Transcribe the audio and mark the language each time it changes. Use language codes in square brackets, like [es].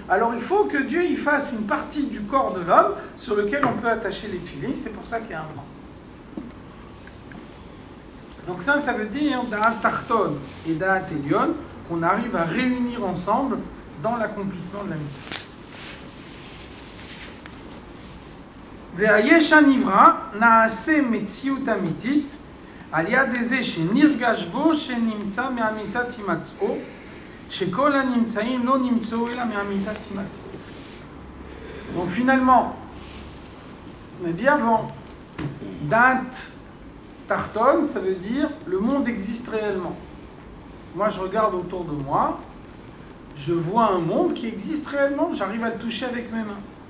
[fr] Alors il faut que Dieu il fasse une partie du corps de l'homme sur lequel on peut attacher les tefilines, c'est pour ça qu'il y a un bras. Donc ça veut dire Da'at Tarton et Da'at Elyon, qu'on arrive à réunir ensemble dans l'accomplissement de la mitzvah. [he] Ve'ayesha nivra na'ase metziut amitit על יד איזה שנרגש בו שנמצא מאמיתת הימצאו, שכל הנמצאים לא נמצאו אלא מאמיתת הימצאו. [fr] Donc finalement, on a dit avant, Da'at Tarton, ça veut dire le monde existe réellement. Moi je regarde autour de moi, je vois un monde qui existe réellement, j'arrive à le toucher avec mes mains.